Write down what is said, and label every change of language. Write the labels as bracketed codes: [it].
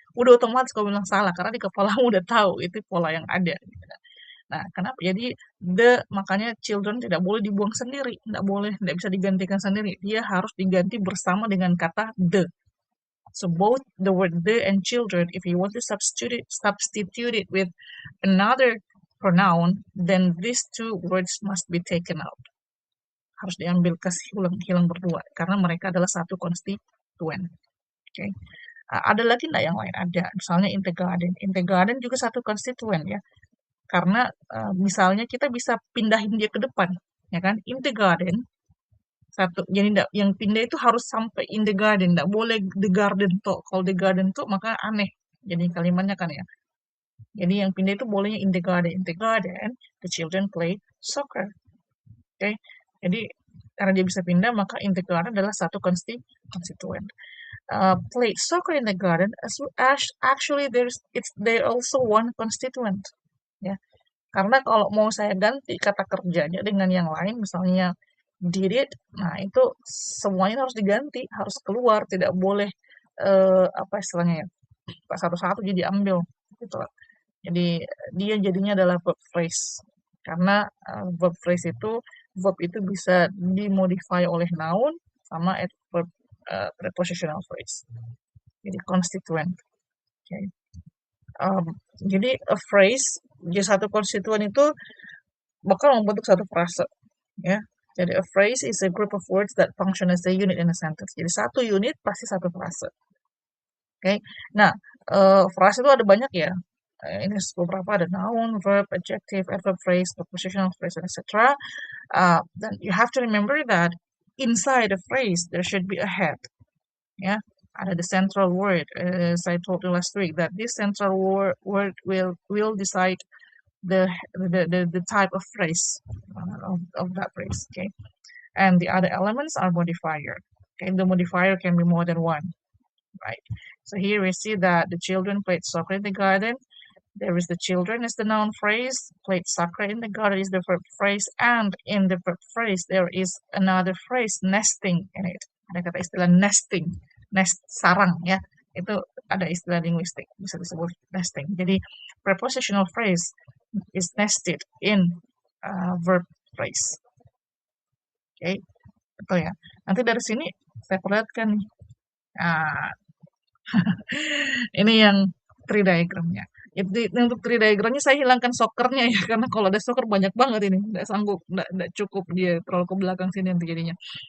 [id] Udah otomatis kamu bilang salah, karena di kepalamu udah tahu itu pola yang ada. Gitu kan? Nah, kenapa? Jadi makanya children tidak boleh dibuang sendiri, tidak bisa digantikan sendiri. Dia harus diganti bersama dengan kata the. [en] So both the word the and children, if you want to substitute it with another pronoun, then these two words must be taken out. [id] Harus diambil hilang berdua, karena mereka adalah satu konstituen. Okay. Ada lagi nggak yang lain? Ada, misalnya [en] in the garden. In the garden [id] juga satu konstituen ya. Karena misalnya kita bisa pindahin dia ke depan, ya kan? In the garden, satu, jadi yang pindah itu harus sampai [en] in the garden, [id] tidak boleh the garden tuh. Kalau the garden tuh maka aneh, jadi kalimatnya kan ya. Jadi yang pindah itu bolehnya in the garden. [en] In the garden, the children play soccer. Oke, okay? [id] Jadi karena dia bisa pindah, maka in the garden adalah satu konstituen. [en] Play soccer in the garden, actually there also one constituent. [id] Ya, karena kalau mau saya ganti kata kerjanya dengan yang lain, misalnya [en] did it, [id] nah itu semuanya harus diganti, harus keluar, tidak boleh apa istilahnya ya, satu-satu jadi ambil gitu. Jadi dia jadinya adalah verb phrase, karena verb phrase itu bisa dimodify oleh noun sama adverb prepositional phrase. Jadi constituent. Okay. Jadi a phrase, jadi satu konstituen itu bakal membentuk satu frase, ya. [en] Jadi a phrase is a group of words that function as a unit in a sentence. [id] Jadi satu unit pasti satu frase. Okay. Nah, frase itu ada banyak ya. [en] Ini beberapa, ada noun, verb, adjective, adverb phrase, prepositional phrase, etc. Then you have to remember that inside a phrase there should be a head. [id] Ya, ada [en] the central word. As I told you last week, that this central word will decide the type of phrase of that phrase. Okay, and the other elements are modifier. Okay, the modifier can be more than one, right? So here we see that the children played soccer in the garden. There is the children as the noun phrase, played soccer in the garden is the verb phrase, and in the verb phrase there is another phrase, nesting in it. [id] Ada kata istilah nesting, nest sarang ya. Itu ada istilah linguistik, bisa disebut nesting. [en] Jadi prepositional phrase is nested in verb phrase. [id] Oke, betul ya. Nanti dari sini saya perlihatkan nih. Nah, ini yang tree diagramnya. Untuk tree diagramnya saya hilangkan soccernya ya, karena kalau ada soccer banyak banget ini, nggak sanggup, nggak cukup dia terlalu ke belakang sini nanti jadinya.